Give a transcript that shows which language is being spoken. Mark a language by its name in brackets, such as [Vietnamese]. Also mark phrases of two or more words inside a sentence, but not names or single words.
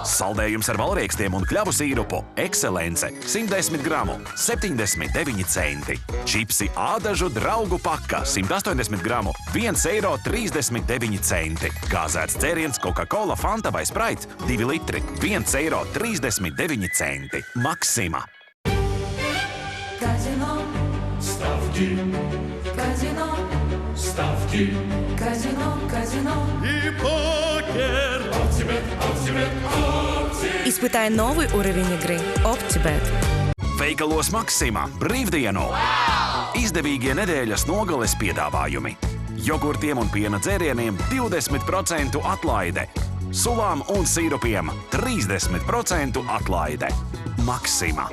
[Latvian] Saldējums ar valriekstiem un kļavu sīrupu Ekscelence 110 gramu 79 centi. Čipsi ādažu draugu paka 180 gramu 1,39 centi. Gāzēts dzēriens Coca-Cola, Fanta vai Sprite 2 litri 1,39 centi. Maxima. [Russian] Казино. Ставки. Казино. Ставки. Казино, казино. И покер. Оптибет, оптибет, оптибет. Испытай новый уровень игры. OptiBet. [Latvian] Veikalos Maxima brīvdienu. Wow! Izdevīgie nedēļas nogales piedāvājumi. Jogurtiem un piena dzērieniem 20% atlaide. Sulām un sīrupiem 30% atlaide. Maxima.